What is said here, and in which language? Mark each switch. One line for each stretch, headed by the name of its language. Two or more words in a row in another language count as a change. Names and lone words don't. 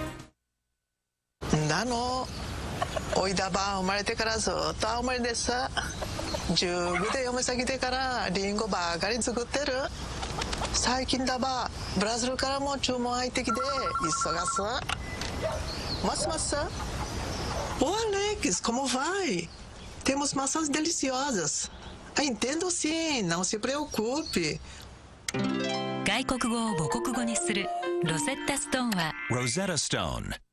Japanese: なのおいだば生まれてからずっと青森です。10部で嫁先でからリンゴばかり作ってる。最近だばブラジルからも注文入ってきて忙す。
Portuguese: Mas maçã? Ô Alex, como vai? Temos maçãs deliciosas. Entendo sim, não se preocupe.
Japanese: 外国語を母国語にするロゼッタストーンは Rosetta Stone.